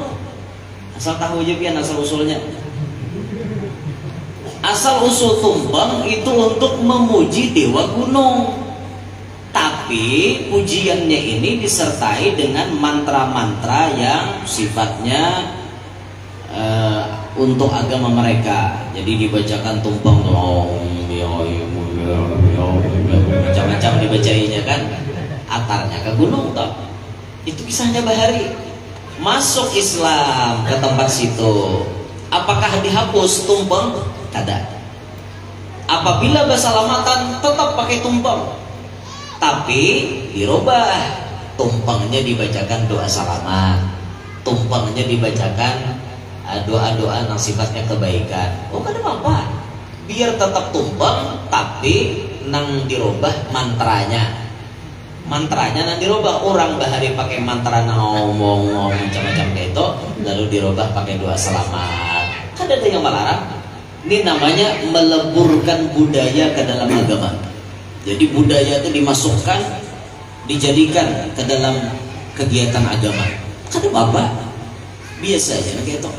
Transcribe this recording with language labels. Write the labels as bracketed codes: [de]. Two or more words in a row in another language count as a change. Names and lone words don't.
[bjn] Asal tahu aja pian asal usulnya. Asal usul tumpeng itu untuk memuji dewa gunung. [id] Tapi pujiannya ini disertai dengan mantra-mantra yang sifatnya untuk agama mereka. Jadi dibacakan tumpeng, macam-macam dibacainya kan. [bjn] Atarnya ke gunung toh. Itu kisahnya Bahari. [id] Masuk Islam ke tempat situ. Apakah dihapus tumpeng? [bjn] Kada. [id] Apabila bersalamatan tetap pakai tumpeng. Tapi dirubah, tumpengnya dibacakan doa salaman, tumpengnya dibacakan doa-doa yang sifatnya kebaikan. [bjn] Oh kada apa-apa, biar tetap tumpeng, tapi nang dirubah mantranya. Mantranya nang dirubah. Orang Bahari pakai mantra nang ngomong macam-macam kayak itu, lalu dirubah pakai doa selamat. Kada ada yang melarang. [id] Ini namanya meleburkan budaya ke dalam agama. Jadi budaya itu dimasukkan, dijadikan ke dalam kegiatan agama. Kan apa? Biasa aja kayak itu.